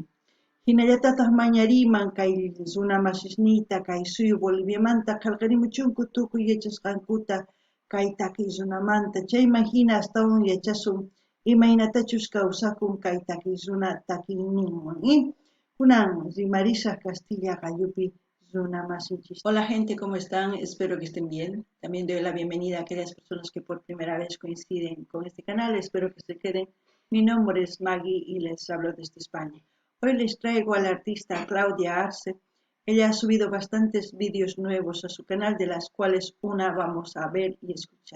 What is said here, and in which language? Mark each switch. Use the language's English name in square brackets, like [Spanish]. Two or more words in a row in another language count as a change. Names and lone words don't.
[Quechua] Hinallatataq mañariyman kay runa masisniyta kay suyu Boliviamanta qillqarimuchunku tukuy yachasqankuta kay takiy runamanta chayman hina astawan yachasun imaynatachus kawsakun kay takiy runa takiyninwan kunan rimarisaq Castilla Qayupi runa masinchis. [Spanish] Hola gente, ¿cómo están? Espero que estén bien. También doy la bienvenida a aquellas personas que por primera vez coinciden con este canal. Espero que se queden. Mi nombre es Maggie y les hablo desde España. Hoy les traigo a la artista Claudia Arce. Ella ha subido bastantes vídeos nuevos a su canal, de las cuales una vamos a ver y escuchar.